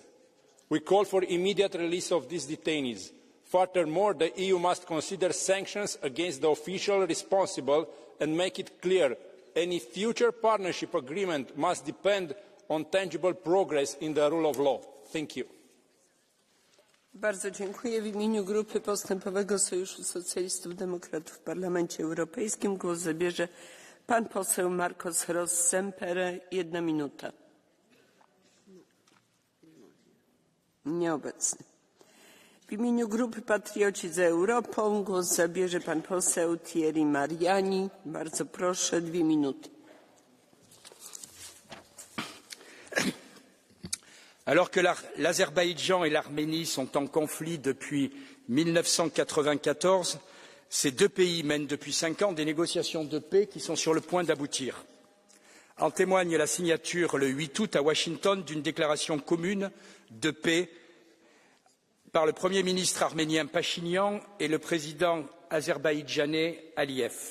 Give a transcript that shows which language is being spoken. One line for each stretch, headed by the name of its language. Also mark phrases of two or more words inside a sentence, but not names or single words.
English: We call for immediate release of these detainees. Furthermore, the EU must consider sanctions against the official responsible and make it clear any future partnership agreement must depend on tangible progress in the rule of law. Thank you.
Polish: Bardzo dziękuję. W imieniu Grupy Postępowego Sojuszu Socjalistów Demokratów w Parlamencie Europejskim głos zabierze pan poseł Marcos Ros-Sempere. 1 minuta. Nieobecny. W imieniu Grupy Patrioci za Europą głos zabierze pan poseł Thierry Mariani. Bardzo proszę, 2 minuty.
French: Alors que l'Azerbaïdjan et l'Arménie sont en conflit depuis 1994, ces deux pays mènent depuis 5 ans des négociations de paix qui sont sur le point d'aboutir. En témoigne la signature le 8 août à Washington d'une déclaration commune de paix par le Premier ministre arménien Pachinian et le président azerbaïdjanais Aliyev.